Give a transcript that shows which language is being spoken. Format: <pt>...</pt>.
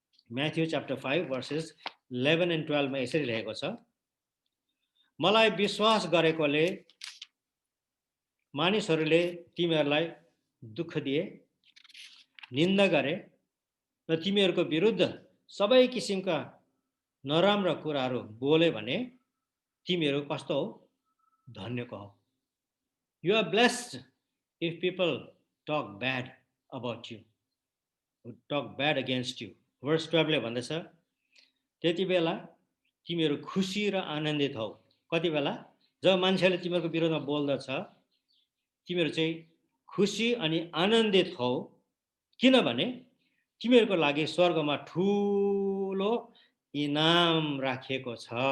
<ne>Matthew chapter 5 versus 11 and 12 मा यसरी लेखेको छ, मलाई विश्वास गरेकोले मानिसहरूले तिमीहरूलाई दुःख दिए, निन्दा गरे र तिमीहरूको विरुद्ध सबै किसिमका नराम्रा कुराहरू बोले भने तिमीहरू कस्तो हो? धन्यको हो।</ne> <en>You are blessed if people talk bad about you, talk bad against you.</en> <ne>Verse 12 ले भन्दछ, त्यति बेला तिमीहरू खुसी र आनन्दित हौ। कति बेला? जब मान्छेले तिमीहरूको विरोधमा बोल्दछ तिमीहरू चाहिँ खुसी अनि आनन्दित हौ, किनभने तिमीहरूको लागि स्वर्गमा ठुलो इनाम राखिएको छ।</ne>